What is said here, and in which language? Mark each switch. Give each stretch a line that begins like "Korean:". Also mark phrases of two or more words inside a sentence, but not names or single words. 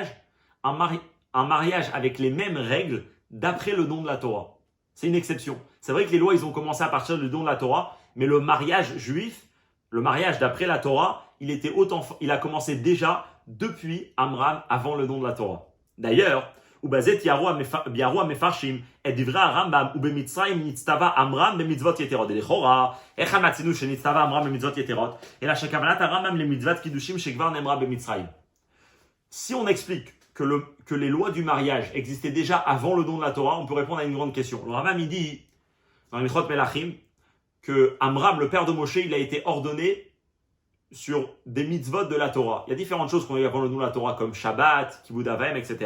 French: Un mariage avec les mêmes règles d'après le don de la Torah. C'est une exception. C'est vrai que les lois, ils ont commencé à partir du don de la Torah, mais le mariage juif, le mariage d'après la Torah, il a commencé déjà depuis Amram, avant le don de la Torah. D'ailleurs,
Hebrew: ובזאת ביארו המפרשים את דברי הרמב"ם ובמצרים נצטווה עמרם במצוות יתרות. לכאורה, איך המצינו שנצטווה עמרם במצוות יתרות? אלא שכוונת הרמב"ם למצוות קידושים שכבר נאמרה במצרים.
French: Si on explique que les lois du mariage existaient déjà avant le don de la Torah, on peut répondre à une grande question. Le Rambam, il dit, dans Michot Melachim, que Amram, le père de Moshe, il a été ordonné sur des mitzvot de la Torah. Il y a différentes choses qu'on a eu avant le don de la Torah, comme Shabbat, Kibud Avim, etc.